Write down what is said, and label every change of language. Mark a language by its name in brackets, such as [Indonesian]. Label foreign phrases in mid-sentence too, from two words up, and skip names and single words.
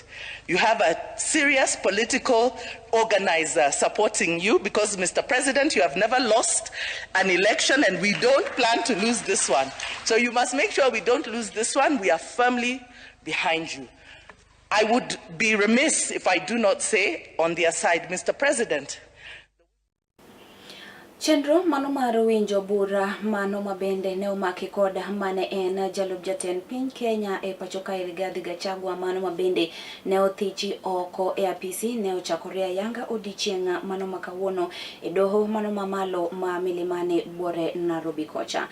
[English] You have a serious political organizer supporting you because, Mr. President, you have never lost an election and we don't plan to lose this one. So you must make sure we don't lose this one. We are firmly behind you. I would be remiss if I do not say on their side, Mr. President, [Luo (Kenya and Tanzania)] Chenro mano mar winjo bura mano mabende ne omaki kod mane en jalup jatend piny Kenya e pacho kae Rigathi Gachagua mano mabende ne othichi oko e apisi ne ochakore ayanga odiochieng' mano makawuono e doho mano mamalo ma Milimani Buore Nairobi kocha.